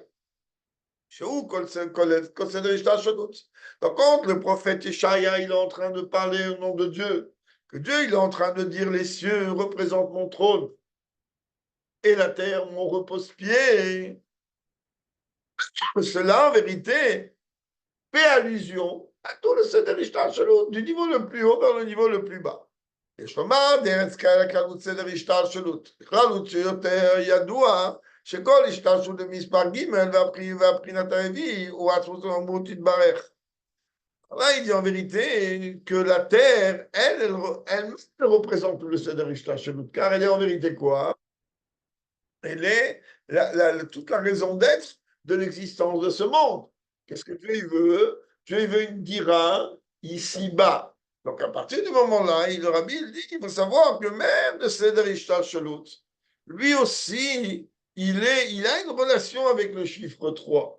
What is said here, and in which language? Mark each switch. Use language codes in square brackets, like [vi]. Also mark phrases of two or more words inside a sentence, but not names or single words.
[fr] Donc, quand le prophète Ishaïa il est en train de parler au nom de Dieu, que Dieu il est en train de dire les cieux représentent mon trône et la terre mon repose-pied, cela en vérité fait allusion à tout le [he] סדר השתלשלות, [fr] du niveau le plus haut vers le niveau le plus bas. [he] יש לומר דרך כללות סדר השתלשלות. בכלל הוא שיותר ידוע שכל השתלשלות במספר ג' והבחינת הרביעי הוא עצמות המהות תתברך. [fr] Là, il dit en vérité que la terre, elle représente le [he] סדר השתלשלות, [fr] car elle est en vérité quoi? Elle est toute la raison d'être de l'existence de ce monde. Qu'est-ce que Dieu veut? Dieu veut une dira ici-bas. Donc à partir du moment-là, le Rabbi il dit qu'il faut savoir que même le [he] סדר השתלשלות, [fr] lui aussi, il a une relation avec le chiffre 3.